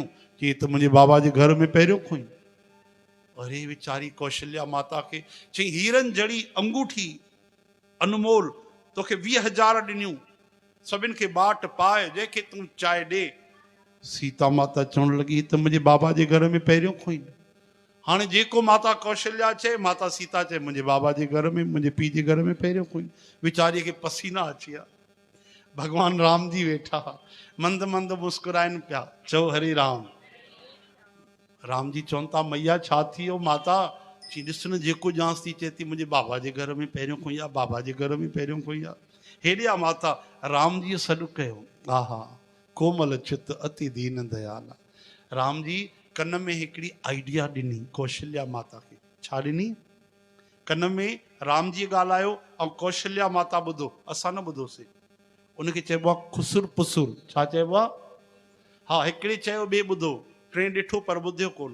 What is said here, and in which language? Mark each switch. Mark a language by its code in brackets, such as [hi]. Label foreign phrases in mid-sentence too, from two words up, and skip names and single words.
[sd] चई त मुंहिंजे बाबा जे घर में पहिरियों खोई। अरे वीचारी कौशल्या माता खे चई हीरनि जड़ी अंगूठी अनमोल तोखे 20,000 ॾिनियूं, सभिनि खे बाट पाए, जंहिंखे तूं चाहे ॾे। सीता माता चवण लॻी त मुंहिंजे बाबा जे घर में पहिरियों खोई। हाणे जेको माता कौशल्या चए, माता सीता चए मुंहिंजे बाबा जे घर में, मुंहिंजे पीउ जे घर में पहिरियों खोई। वीचारीअ खे पसीना अची विया। भगवान राम जी वेठा, मंद मंद मुस्कुराइनि पिया। चओ हरे राम। राम जी चवनि था मैया छा थी वियो? माता चई ॾिस न, जेको ॼांसि थी चए थी मुंहिंजे बाबा जे घर में पहिरियों खोई आहे, बाबा जे घर में पहिरियों खोई आहे। हेॾे आहे माता, राम जी सॾु कयो। हा हा, [awa] कोमल चित अति दीन दयाल। [sd] राम जी कन में हिकिड़ी आइडिया ॾिनी कौशल्या माता खे। छा ॾिनी? कन में राम जी ॻाल्हायो ऐं कौशल्या माता ॿुधो, असां न ॿुधोसीं। उनखे चइबो आहे खुसुर पुसुर। छा चइबो आहे? हा, हिकिड़े चयो ॿिए ॿुधो, टे ॾिठो पर ॿुधियो कोन।